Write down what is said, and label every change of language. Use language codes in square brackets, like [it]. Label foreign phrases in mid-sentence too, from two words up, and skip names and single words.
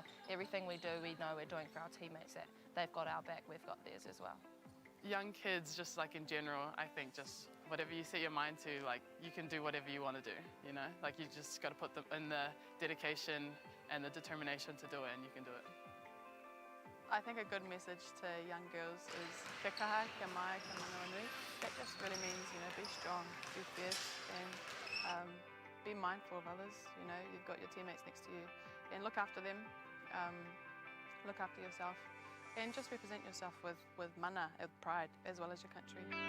[en] Everything we do, we know we're doing for our teammates, that they've got our back, we've got theirs as well. Young kids, just like in general, I think just whatever you set your mind to, like you can do whatever you want to do, you know? Like you just got to put them in the dedication and the determination to do it, and you can do it. I think a good message to young girls is [mi] Te kaha, kia mai, kia manawanui. [en] That just really means, you know, be strong, be fierce, and be mindful of others. You know, you've got your teammates next to you, and look after them, look after yourself, and just represent yourself with mana, with pride, as well as your country.